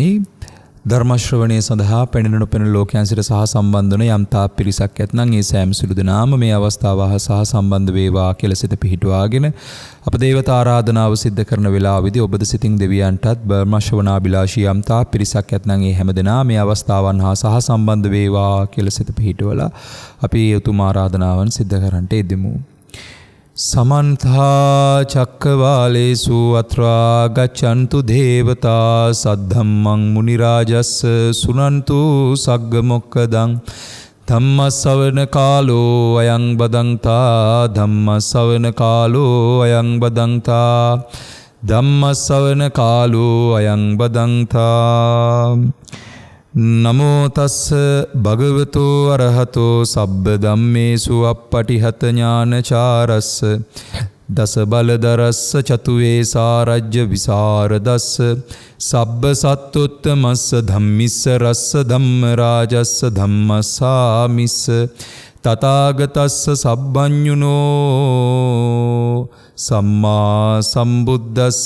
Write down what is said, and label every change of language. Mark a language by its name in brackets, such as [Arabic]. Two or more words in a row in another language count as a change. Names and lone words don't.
[Sinhala] ධර්ම ශ්‍රවණයේ සඳහා පැමිණෙන නොපෙනෙන ලෝකයන් සිට සහ සම්බන්ධ වන යම් තාක් පිරිසක් ඇතනම් ඒ සෑම සිළු දෙනාම මේ අවස්ථාව සහ සම්බන්ධ වේවා කියලා සිත පිහිටුවාගෙන අප දේවතා ආරාධනාව සිද්ධ කරන වේලාවෙදී ඔබද සිතින් දෙවියන්ටත් ධර්ම ශ්‍රවණාබිලාෂී යම් තාක් පිරිසක් ඇතනම් ඒ හැම දෙනා මේ අවස්ථාවන් හා සහ සම්බන්ධ වේවා කියලා සිත පිහිටුවලා අපි උතුම් ආරාධනාවන් සිද්ධ කරන්නට යෙදෙමු. [Pali] समन्था चक्कवालेषु अत्रा गच्छन्तु देवता सद्धम्मं मुनिराजस् सुनन्तु सग्गमोक्खदं धम्मसवण कालो अयं बदन्ता धम्मसवण कालो अयं बदन्ता धम्मसवण कालो अयं बदन्ता. නමෝ තස්ස භගවතු අරහතෝ සබ්බ ධම්මේසු අප්පටිහත ඥානචාරස්ස දස බලදරස්ස චතුවේ සාරජ්‍ය විසරදස්ස සබ්බ සත්තුත්තමස්ස ධම්මිස්ස රස්ස ධම්ම රාජස්ස ධම්මසාමිස්ස තථාගතස්ස සබ්බඤුනෝ සම්මා සම්බුද්දස්ස.